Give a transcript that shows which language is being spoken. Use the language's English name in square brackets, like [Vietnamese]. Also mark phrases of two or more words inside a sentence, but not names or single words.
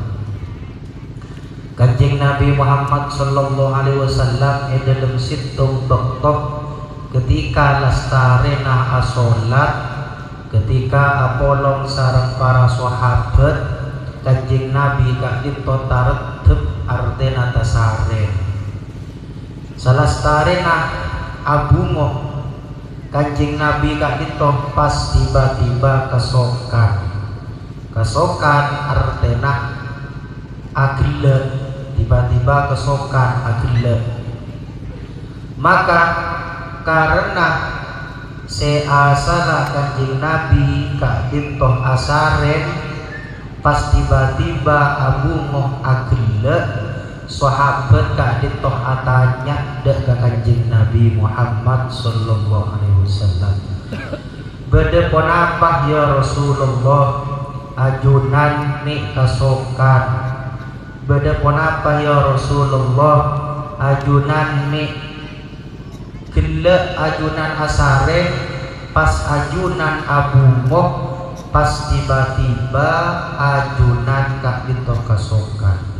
[Madurese] Kanjeng Nabi Muhammad [Arabic] sallallahu alaihi wasallam [Madurese] dalam situng bektoh ketika lastarena asolat, ketika apolong sareng para sahabat, Kanjeng Nabi kadin totar artena tasare salastarena abungo. Kanjeng Nabi kadin toh pas tiba-tiba kesokan artena agile, tiba-tiba kesokan agile. Maka karena seasana Kanjeng Nabi kadin toh asaren pas tiba-tiba abungoh agile, sahabat kadin toh atanya dek ka Kanjeng Nabi Muhammad [Arabic] sallallahu alaihi wasallam, [Madurese] bede pon apa [Arabic] ya Rasulullah [Madurese] ajunan ni kasokan, beda pon apa [Arabic] ya Rasulullah [Madurese] ajunan ni gele ajunan asare pas ajunan abungoh pas tiba-tiba ajunan kadito kasokan.